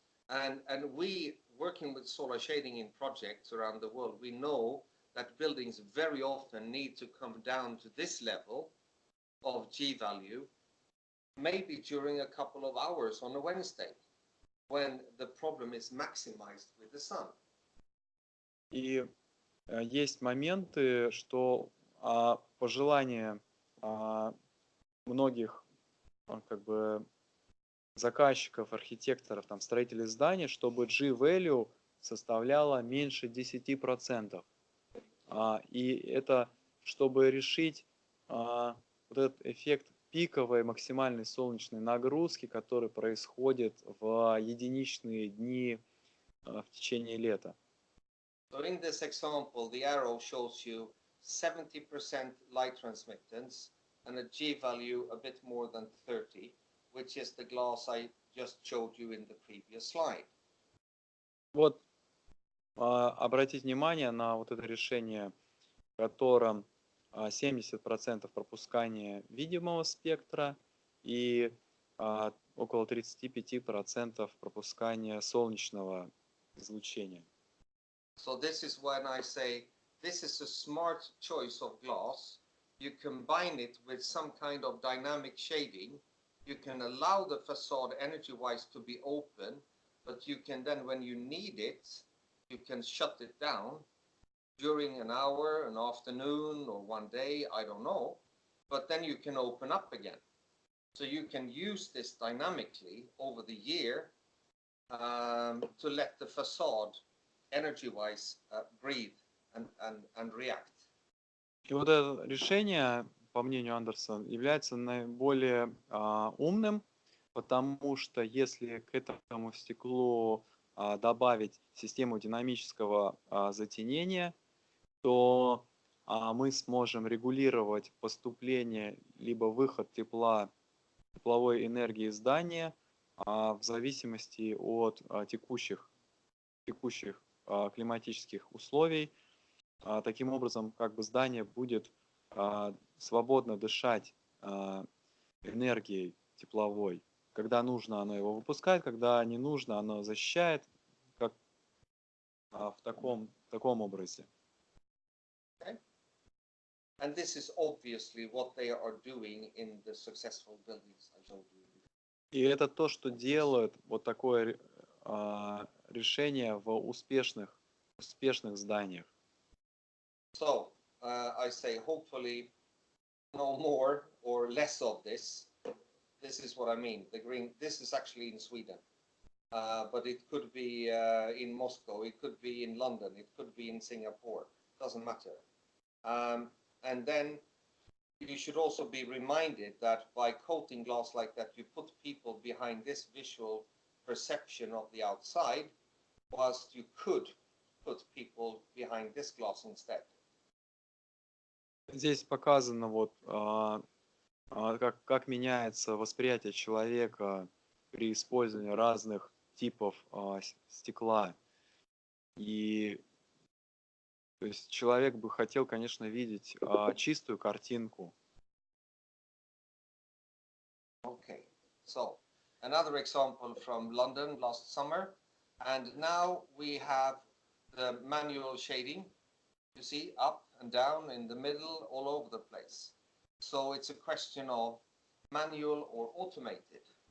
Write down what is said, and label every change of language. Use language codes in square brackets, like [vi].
[en] And we, working with solar shading in projects around the world, we know that buildings very often need to come down to this level of G value, maybe during a couple of hours on a Wednesday, when the problem is maximized with the sun. [ru] И есть моменты, что пожелание многих как бы заказчиков, архитекторов, строителей зданий, чтобы G-value составляла меньше 10%. И это, чтобы решить вот этот эффект пиковой максимальной солнечной нагрузки, который происходит в единичные дни в течение лета. [en] So in this example, the arrow shows you 70% light transmittance and a G value a bit more than 30. Which is the glass I just showed you in the previous slide. [ru] Вот обратите внимание на вот это решение, в котором 70% пропускания видимого спектра и около 35% пропускания солнечного излучения. [en] So this is when I say this is a smart choice of glass. You combine it with some kind of dynamic shading. You can allow the facade energy-wise to be open, but you can then, when you need it, you can shut it down during an hour, an afternoon, or one day, I don't know, but then you can open up again. So you can use this dynamically over the year to let the facade energy-wise breathe and react. [ru] И вот это решение, по мнению Андерса, является наиболее умным, потому что если к этому стеклу добавить систему динамического затенения, то мы сможем регулировать поступление либо выход тепловой энергии из здания в зависимости от текущих климатических условий. Таким образом, как бы здание будет свободно дышать энергией тепловой. Когда нужно, оно его выпускает, когда не нужно, оно защищает. в таком образе. [en] Okay? And this is obviously what they are doing in the successful buildings I showed you. [ru] И это то, что делают вот такое решение в успешных зданиях. [en] So I say hopefully no more or less of this. This is what I mean. The green. This is actually in Sweden, but it could be in Moscow. It could be in London. It could be in Singapore. Doesn't matter. And then you should also be reminded that by coating glass like that, you put people behind this visual perception of the outside, whilst you could put people behind this glass instead. [ru] Здесь показано вот как меняется восприятие человека при использовании разных типов стекла. И то есть человек бы хотел, конечно, видеть чистую картинку. [en] Okay, so another example from London last summer, and now we have the manual shading. You see, up and down, in the middle, all over the place. So it's a question of manual or automated.